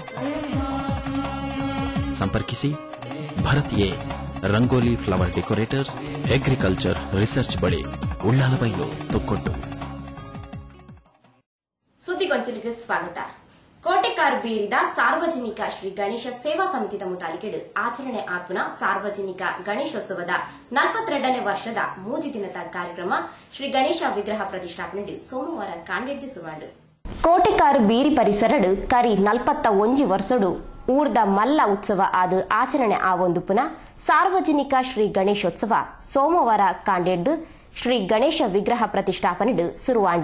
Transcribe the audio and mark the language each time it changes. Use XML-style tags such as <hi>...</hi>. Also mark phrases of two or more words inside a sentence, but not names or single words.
<kn>ಸಂಪರ್ಕಿಸಿ ಭರತ್ ಎ, ರಂಗೋಲಿ ಫ್ಲವರ್ ಡೆಕೋರೇಟರ್ಸ್,</kn> <en>agriculture research</en> <kn>ಬಳಿ, ಉಳ್ಳಾಲಬೈಲು, ತುಕ್ಕೊಟ್ಟು. ಸುದ್ದಿಗೊಂಚಲಿಗೆ ಸ್ವಾಗತ.</kn> <tcy>ಕೋಟೆಕಾರ್ ಬೀರಿದ ಸಾರ್ವಜನಿಕ ಶ್ರೀ ಗಣೇಶ ಸೇವಾ ಸಮಿತಿದ ಮುತಾಲಿಕೆಡು ಆಚರಣೆ ಆಪುನ ಸಾರ್ವಜನಿಕ ಗಣೇಶೋತ್ಸವದ 42ನೇ ವರ್ಷದ ಮೂಜಿ ದಿನದ ಕಾರ್ಯಕ್ರಮ ಶ್ರೀ ಗಣೇಶ ವಿಗ್ರಹ ಪ್ರತಿಷ್ಠಾಪನೆ ಸೋಮವಾರ ಕಾಂಡೆಡ್ದು ಸುವಾಂಡು. ಕೋಟೆಕಾರ್ ಬೀರಿ ಪರಿಸರಡು ಕರಿ 41 ವರ್ಷಡು ಊರ್ದ ಮಲ್ಲ ಉತ್ಸವ ಆದ ಆಚರಣೆ ಆವೊಂದು ಪುನಃ ಸಾರ್ವಜನಿಕ ಶ್ರೀ ಗಣೇಶೋತ್ಸವ ಸೋಮವಾರ ಕಾಂಡೆಡ್ದು ಶ್ರೀ ಗಣೇಶ ವಿಗ್ರಹ ಪ್ರತಿಷ್ಠಾಪನೆ ಸುರುವಾಂಡು.</tcy>